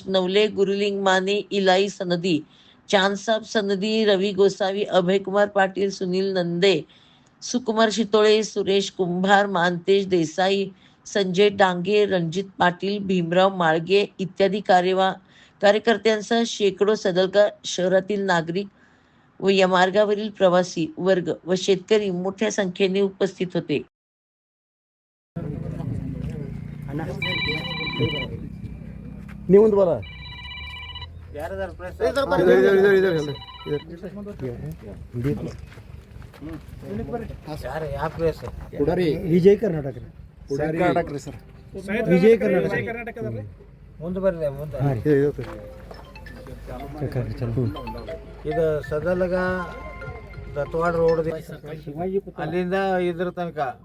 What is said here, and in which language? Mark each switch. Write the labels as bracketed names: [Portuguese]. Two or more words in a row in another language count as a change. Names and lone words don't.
[Marathi] नवले, गुरुलिंग माने, इलाई सनदी, चांदसाब सनदी, रवी गोसावी, अभयकुमार पाटील, सुनील नंदे, सुकुमार शितोळे, सुरेश कुंभार, मानतेश देसाई, संजय डांगे, रणजित पाटील, भीमराव माळगे इत्यादी कार्यकर्त्यांसह शेकडो सदलगा शहरातील नागरिक व या मार्गावरील प्रवासी वर्ग व शेतकरी मोठ्या संख्येने उपस्थित होते. निवंत बोला ವಿಜಯ್ ಕರ್ನಾಟಕ ವಿಜಯ್ ಕರ್ನಾಟಕ [Kannada] ಮುಂದೆ ಬರ್ರಿ ಮುಂದೆ ಇದು ಸದಲಗ ದತ್ವಾಡ ರೋಡ್ ಅಲ್ಲಿಂದ ಇದ್ರ ತನಕ